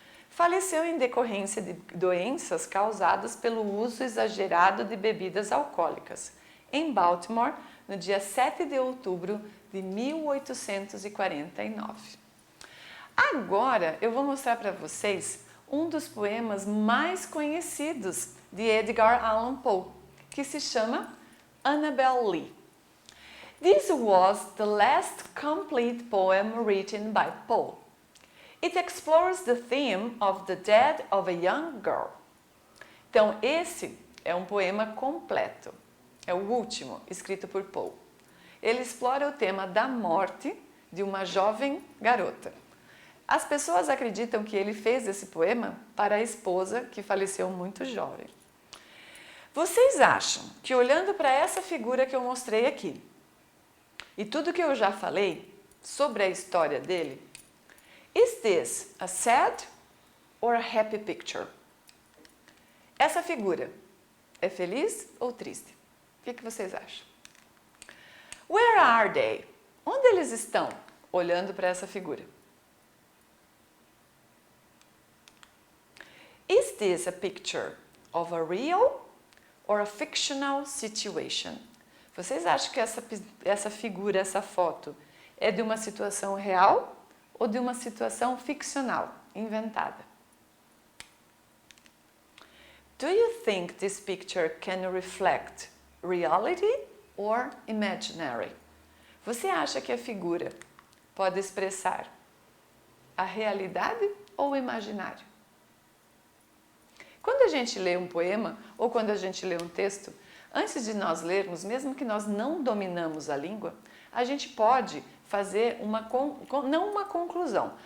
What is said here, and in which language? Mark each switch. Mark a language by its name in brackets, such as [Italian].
[Portuguese] Faleceu em decorrência de doenças causadas pelo uso exagerado de bebidas alcoólicas, em Baltimore, no dia 7 de outubro de 1849. Agora eu vou mostrar para vocês um dos poemas mais conhecidos de Edgar Allan Poe, que se chama Annabel Lee. [English] This was the last complete poem written by Poe. It explores the theme of the death of a young girl. [Portuguese] Então, esse é um poema completo. É o último, escrito por Poe. Ele explora o tema da morte de uma jovem garota. As pessoas acreditam que ele fez esse poema para a esposa, que faleceu muito jovem. Vocês acham que olhando para essa figura que eu mostrei aqui e tudo que eu já falei sobre a história dele, [English] is this a sad or a happy picture? [Portuguese] Essa figura é feliz ou triste? O que vocês acham? [English] Where are they? [Portuguese] Onde eles estão olhando para essa figura? [English] Is this a picture of a real or a fictional situation? [Portuguese] Vocês acham que essa figura, essa foto, é de uma situação real ou de uma situação ficcional, inventada? [English] Do you think this picture can reflect reality or imaginary? [Portuguese] Você acha que a figura pode expressar a realidade ou o imaginário? Quando a gente lê um poema ou quando a gente lê um texto, antes de nós lermos, mesmo que nós não dominamos a língua, a gente pode fazer não uma conclusão.